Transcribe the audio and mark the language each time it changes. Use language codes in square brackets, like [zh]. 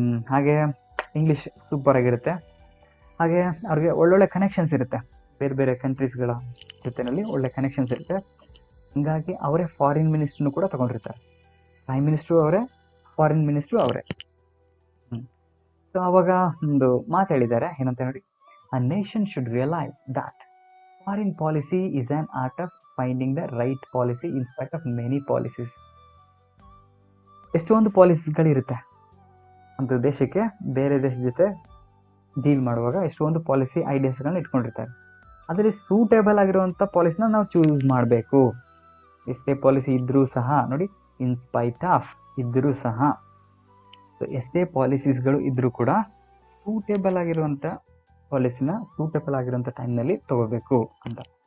[kn] ಹಾಗೆ English super ಆಗಿರುತ್ತೆ. ಹಾಗೆ ಅವ್ರಿಗೆ ಒಳ್ಳೊಳ್ಳೆ ಕನೆಕ್ಷನ್ಸ್ ಇರುತ್ತೆ, ಬೇರೆ ಬೇರೆ ಕಂಟ್ರೀಸ್ಗಳ ಜೊತೆಯಲ್ಲಿ ಒಳ್ಳೆ ಕನೆಕ್ಷನ್ಸ್ ಇರುತ್ತೆ. ಹೀಗಾಗಿ ಅವರೇ ಫಾರಿನ್ ಮಿನಿಸ್ಟ್ರನ್ನು ಕೂಡ ತಗೊಂಡಿರ್ತಾರೆ. ಪ್ರೈಮ್ ಮಿನಿಸ್ಟ್ರು ಅವರೇ, ಫಾರಿನ್ ಮಿನಿಸ್ಟ್ರು ಅವರೇ. ಸೊ ಅವಾಗ ಒಂದು ಮಾತು ಹೇಳಿದ್ದಾರೆ, ಏನಂತ ನೋಡಿ. [en] A nation should realize that foreign policy is an art of finding the right policy in spite of many policies. [kn] ಎಷ್ಟೊಂದು ಪಾಲಿಸಿಗಳಿರುತ್ತೆ ಒಂದು ದೇಶಕ್ಕೆ, ಬೇರೆ ದೇಶದ ಜೊತೆ ಡೀಲ್ ಮಾಡುವಾಗ ಎಷ್ಟೊಂದು ಪಾಲಿಸಿ ಐಡಿಯಾಸ್ಗಳನ್ನ ಇಟ್ಕೊಂಡಿರ್ತಾರೆ. ಅದರಲ್ಲಿ ಸೂಟೇಬಲ್ ಆಗಿರುವಂಥ ಪಾಲಿಸಿನ ನಾವು ಚೂಸ್ ಮಾಡಬೇಕು. ಎಷ್ಟೇ ಪಾಲಿಸಿ ಇದ್ದರೂ ಸಹ ನೋಡಿ, [en] in spite of [kn] ಇದ್ದರೂ ಸಹ, ಎಷ್ಟೇ ಪಾಲಿಸೀಸ್ಗಳು ಇದ್ದರೂ ಕೂಡ ಸೂಟೇಬಲ್ ಆಗಿರುವಂಥ ಪಾಲಿಸಿನ ಸೂಟೇಬಲ್ ಆಗಿರುವಂಥ ಟೈಮ್ನಲ್ಲಿ ತಗೋಬೇಕು ಅಂತ.